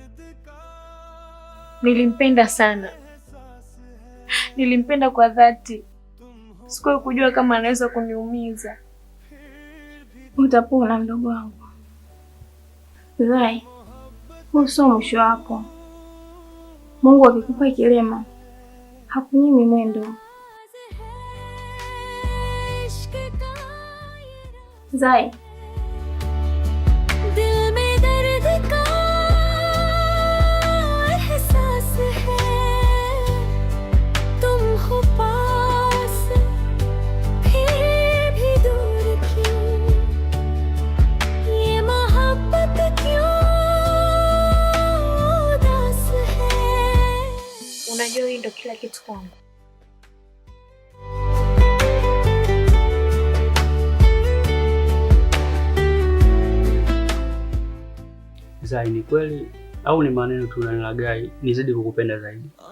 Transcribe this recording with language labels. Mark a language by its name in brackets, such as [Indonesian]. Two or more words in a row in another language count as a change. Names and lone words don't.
[Swahili] Nilimpenda sana, nilimpenda kwa dhati. Sikuwahi kujua kama anaweza kuniumiza. Utapona mdogo wangu. Zai, huu sio mwisho wako. Mungu akikupa kilema hakunyimi mwendo. Zai, [Hindi] दिल में दर्द का एहसास है, तुम हो पास फिर भी दूर क्यों, ये मोहब्बत क्यों उदास है. [Swahili] Unajua hii ndio kila kitu kwangu. Zai, ni kweli au ni maneno tu unanilaghai nizidi kukupenda zaidi?